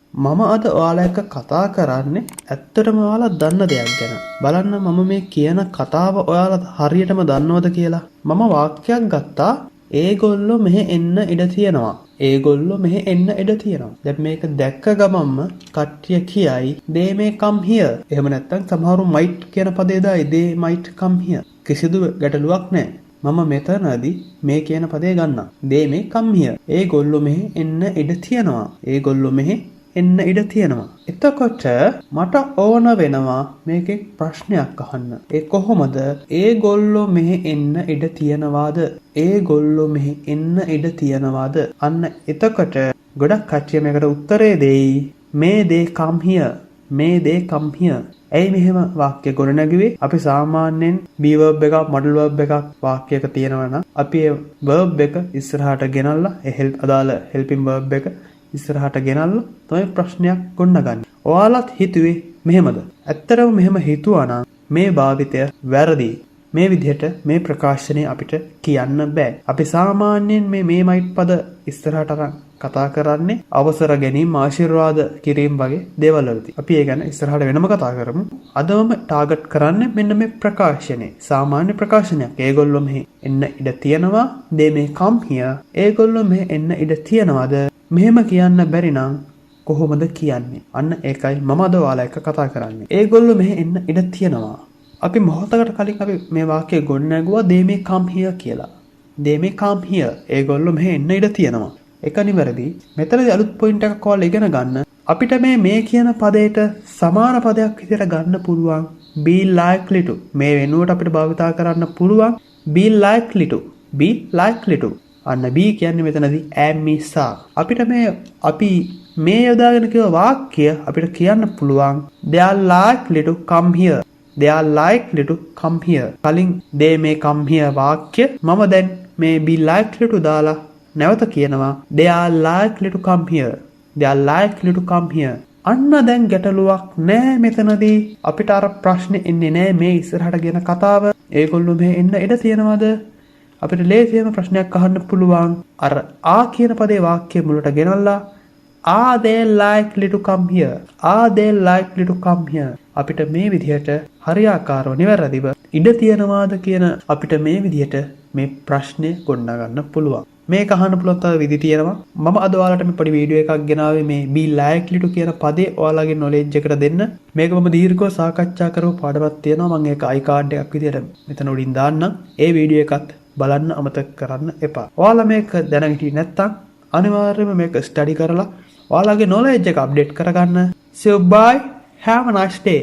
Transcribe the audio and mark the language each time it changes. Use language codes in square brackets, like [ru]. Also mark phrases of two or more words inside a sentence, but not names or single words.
[si] මම අද ඔයාලා එක්ක කතා කරන්නේ ඇත්තටම ඔයාලා දන්න දෙයක් ගැන. බලන්න මම මේ කියන කතාව ඔයාලා හරියටම දන්නවද කියලා. මම වාක්‍යයක් ගත්තා. ඒගොල්ලෝ මෙහෙ එන්න ඉඩ තියෙනවා. ඒගොල්ලෝ මෙහෙ එන්න ඉඩ තියෙනවා. දැන් මේක දැක්ක ගමන්ම කට්ටිය කියයි [en] they may come here. [si] එහෙම නැත්නම් සමහරු might කියන පදේ දායි [en] they might come here. [si] කිසිදු ගැටලුවක් නැහැ. මම මෙතනදී මේ කියන පදේ ගන්නම්. [en] they may come here. [si] ඒගොල්ලෝ මෙහෙ එන්න ඉඩ තියෙනවා. ඒගොල්ලෝ මෙහෙ එන්න ඉඩ තියෙනවා. එතකොට මට ඕන වෙනවා මේකේ ප්‍රශ්නයක් අහන්න. ඒ කොහොමද ඒගොල්ලෝ මෙහෙ එන්න ඉඩ තියනවාද? ඒගොල්ලෝ මෙහෙ එන්න ඉඩ තියනවාද? අන්න එතකොට ගොඩක් කච්චිය මේකට උත්තරේ දෙයි මේ [en] they come here. [si] මේ [en] they come here. [si] ඇයි මෙහෙම වාක්‍ය ගොඩනැගුවේ? අපි සාමාන්‍යයෙන් [en] be verb [si] එකක් [en] modal verb [si] එකක් වාක්‍යයක තියෙනවා නම් අපි ඒ verb එක ඉස්සරහට ගෙනල්ලා ඒ අදාළ [en] helping verb [si] එක ඉස්සරහට ගෙනල්ලා තමයි ප්‍රශ්නයක් ගොඩනගන්නේ. ඔයාලත් හිතුවේ මෙහෙමද? ඇත්තටම මෙහෙම හිතුවා නම් මේ භාවිතය වැරදි. මේ විදිහට මේ ප්‍රකාශනය අපිට කියන්න බෑ. අපි සාමාන්‍යයෙන් මේ might පද ඉස්සරහට අරන් කතා කරන්නේ අවසර ගැනීම ආශිර්වාද කිරීම වගේ දේවල් වලදී. අපි ඒ ගැන ඉස්සරහට වෙනම කතා කරමු. අදම ටාගට් කරන්නේ මෙන්න මේ ප්‍රකාශනය. සාමාන්‍ය ප්‍රකාශනයක්. ඒගොල්ලෝ මෙහෙ එන්න ඉඩ තියනවා. [en] they may come here. [si] ඒගොල්ලෝ මෙහෙ එන්න ඉඩ තියනවාද? මෙහෙම කියන්න බැරි නම් කොහොමද කියන්නේ? අන්න ඒකයි මම අද ඔයාලා එක්ක කතා කරන්නේ. ඒගොල්ලෝ මෙහෙ එන්න ඉඩ තියනවා. අපි මොහොතකට කලින් අපි මේ වාක්‍යය ගොඩනැගුවා [en] they may come here [si] කියලා. [en] they may come here. [si] ඒගොල්ලෝ මෙහෙ එන්න ඉඩ තියනවා. ඒක නිවැරදි. මෙතනදී අලුත් පොයින්ට් එකක් ඔයාලා ඉගෙන ගන්න. අපිට මේ කියන පදයට සමාන පදයක් විදිහට ගන්න පුළුවන් [en] be likely to. [si] මේ වෙනුවට අපිට භාවිතා කරන්න පුළුවන් [en] be likely to. be likely to. [si] අන්න B කියන්නේ මෙතනදී am නිසා. අපිට අපි මේ යොදාගෙන කියව වාක්‍ය අපිට කියන්න පුළුවන් [en] they are likely to come here. they are likely to come here. [si] කලින් [en] they may come here [si] වාක්‍ය මම දැන් මේ [en] be likely to [si] දාලා නැවත කියනවා [en] they are likely to come here. they are likely to come here. [si] අන්න දැන් ගැටලුවක් නෑ මෙතනදී. අපිට අර ප්‍රශ්නේ එන්නේ නෑ මේ ඉස්සරහට ගෙන කතාව. ඒගොල්ලෝ මේ එන්න ඉඩ තියනවාද? අපිට ලේසියෙන්ම ප්‍රශ්නයක් අහන්න පුළුවන්. අර ආ කියන පදේ වාක්‍ය මුලට ගෙනල්ලා [en] are they likely to come here? are they likely to come here? [si] අපිට මේ විදිහට හරියාකාරව නිවැරදිව ඉඩ තියනවාද කියන අපිට මේ විදිහට මේ ප්‍රශ්නේ ගොඩනගන්න පුළුවන්. මේක අහන්න පුළුවන් තව විදි තියෙනවා. මම අද ඔයාලට මේ පොඩි වීඩියෝ එකක් ගෙනාවේ මේ [en] be likely to [si] කියන පදේ ඔයාලගේ knowledge එකට දෙන්න. මේක මම දීර්ඝව සාකච්ඡා කරපු පාඩමක් තියෙනවා. මම ඒක iCard එකක් විදිහට මෙතන උඩින් දාන්නම්. ඒ වීඩියෝ එකත් බලන්න අමතක කරන්න එපා. ඔයාලා මේක දැනගෙන හිටියේ නැත්නම් අනිවාර්යයෙන්ම මේක ස්ටඩි කරලා ඔයාලගේ knowledge එක අප්ඩේට් කරගන්න. [en] So bye, have a nice day.